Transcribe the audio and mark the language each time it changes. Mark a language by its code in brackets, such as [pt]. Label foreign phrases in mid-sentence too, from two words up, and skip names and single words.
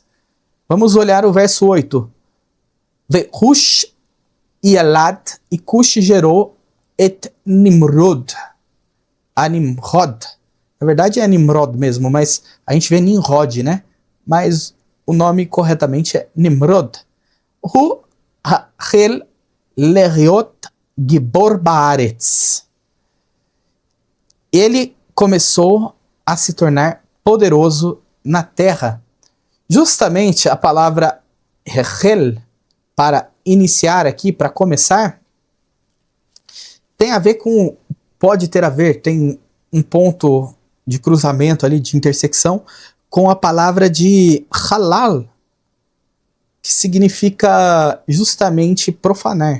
[pt] Vamos olhar o verso 8. [he] וכוש ילד, [pt] e Cush gerou et Nimrod. A Nimrod. Na verdade é Nimrod mesmo, mas a gente vê Nimrod, né? Mas o nome corretamente é Nimrod. [he] הוא החל להיות גבור בארץ. [pt] Ele começou a se tornar poderoso na terra. Justamente a palavra hechel, para iniciar aqui, para começar, tem a ver com, pode ter a ver, tem um ponto de cruzamento ali, de intersecção, com a palavra de halal, que significa justamente profanar.